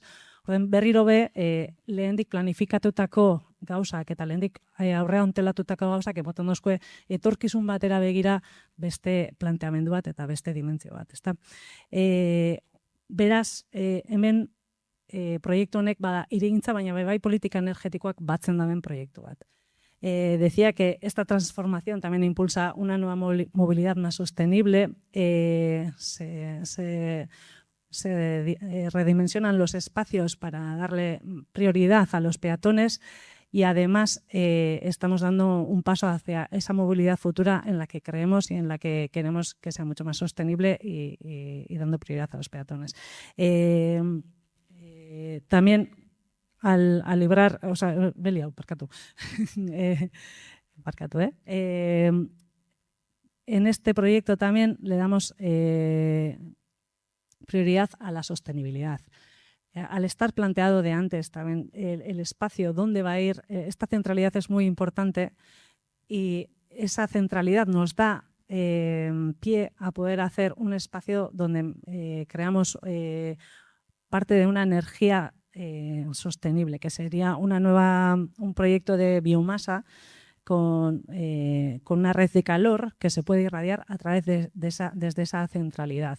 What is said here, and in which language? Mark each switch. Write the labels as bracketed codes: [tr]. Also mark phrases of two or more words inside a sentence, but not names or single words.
[eu] Orden berriro be lehendik planifikatutako gauzak eta lehendik aurrea ontelatutako gauzak emoten dozkue etorkizun batera begira beste planteamendu bat eta beste dimentsio bat, ezta? Beraz, hemen proiektu honek bada hirigintza, baina bai politika energetikoak batzen daben proiektu bat. [es] Decía que esta transformación también impulsa una nueva movilidad más sostenible, se redimensionan los espacios para darle prioridad a los peatones y además estamos dando un paso hacia esa movilidad futura en la que creemos y en la que queremos que sea mucho más sostenible y dando prioridad a los peatones. También al librar, o sea, [eu] Belia, parkatu. Parkatu, [es] en este proyecto también le damos prioridad a la sostenibilidad. Al estar planteado de antes también el espacio donde va a ir, esta centralidad es muy importante y esa centralidad nos da pie a poder hacer un espacio donde creamos parte de una energía sostenible, que sería un proyecto de biomasa con una red de calor que se puede irradiar a través desde esa centralidad.